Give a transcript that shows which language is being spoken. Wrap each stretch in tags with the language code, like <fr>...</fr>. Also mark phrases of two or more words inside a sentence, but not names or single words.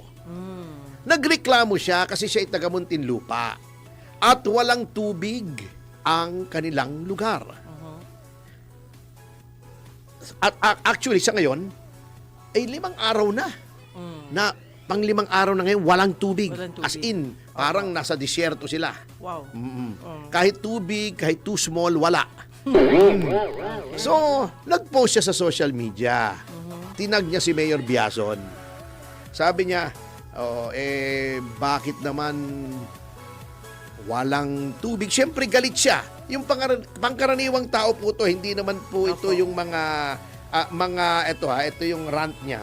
<tl>Nagreklamo siya kasi siya ay taga Muntinlupa at walang tubig ang kanilang lugar. At actually sa ngayon ay 5 araw na pang 5 araw na ngayon walang tubig.</tl> <en>As in,</en> <tl>parang nasa disyerto sila. Wow. Kahit tubig, kahit</tl> <en>too small,</en> <tl>wala. So, nag-post siya sa</tl> <en>social media.</en> <tl>Tinag niya si Mayor Biazon. Sabi niya, bakit naman walang tubig? Siyempre galit siya. Yung pangkaraniwang tao po to, hindi naman po ito yung ito yung rant niya.</tl>